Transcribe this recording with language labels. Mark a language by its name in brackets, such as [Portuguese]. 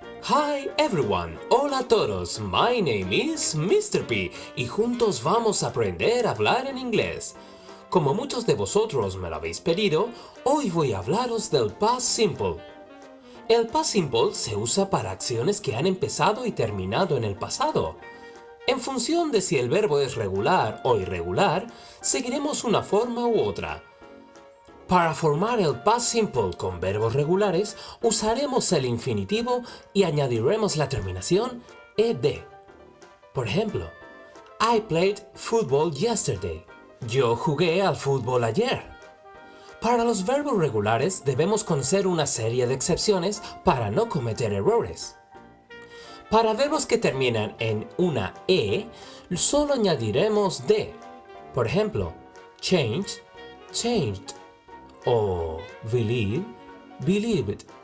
[English] Hi everyone, [Spanish] hola a todos, [English] my name is Mr. [Spanish] P y juntos vamos a aprender a hablar en inglés. Como muchos de vosotros me lo habéis pedido, hoy voy a hablaros del past simple. El past simple se usa para acciones que han empezado y terminado en el pasado. En función de si el verbo es regular o irregular, seguiremos una forma u otra. Para formar el past simple con verbos regulares, usaremos el infinitivo y añadiremos la terminación ed. Por ejemplo, [English] I played football yesterday. [Spanish] Yo jugué al fútbol ayer. Para los verbos regulares debemos conocer una serie de excepciones para no cometer errores. Para verbos que terminan en una e, solo añadiremos de. Por ejemplo, [English] change, changed. O believe, believed.